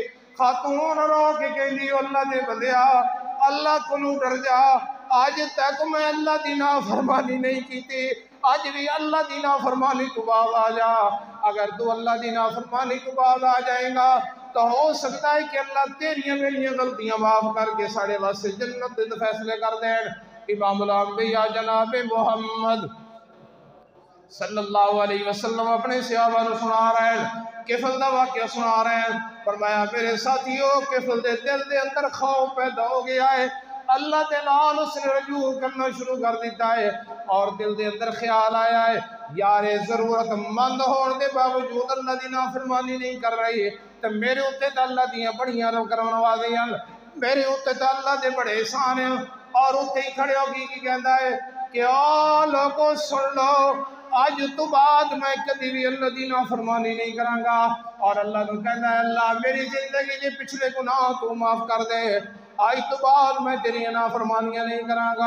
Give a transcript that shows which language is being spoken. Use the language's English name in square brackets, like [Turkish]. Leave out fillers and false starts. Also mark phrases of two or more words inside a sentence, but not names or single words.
[Punjabi] خاتون رو کے کہندی اللہ دے بندیا اللہ کو ڈر جا، آج تک میں اللہ دی نافرمانی نہیں کی تھی، آج بھی اللہ دی نافرمانی تو بعد آ جا۔ اگر تو اللہ دی نافرمانی تو بعد آ جائے گا تو ہو سکتا ہے کہ اللہ تیریاں میریاں غلطیاں معاف کر کے ساڑے واسطے جنت دے فیصلے کر دیں۔ امام الانبیاء جناب محمد [Arabic] صلی اللہ علیہ وسلم [Punjabi] اپنے صحابہ نو سنا رہے ہیں، کفل دا واقعہ سنا رہے ہیں۔ فرمایا میرے ساتھیوں کفل دے دل دے اندر خوف پیدا ہو گیا ہے، اللہ دے نال اس نے رجوع کرنا شروع کر دیتا ہے، اور دل دے اندر خیال آیا ہے یار ضرورت مند ہون دے باوجود اللہ دی نافرمانی نہیں کر رہی، تو میرے اوتے تے اللہ دیاں بڑیاں کرن والیاں، میرے اوتے تے اللہ دے بڑے احسان ہیں۔ اور اوتے ہی کھڑے ہو گئی کی کہندا ہے کہ او لوگوں سن لو، آج تو بعد میں کبھی بھی اللہ دی نافرمانی نہیں کراں گا۔ اور اللہ نو کہندا ہے اللہ میری زندگی دے پچھلے گناہ تو معاف کر دے، آج تو بعد میں تیری نافرمانیاں نہیں کراں گا۔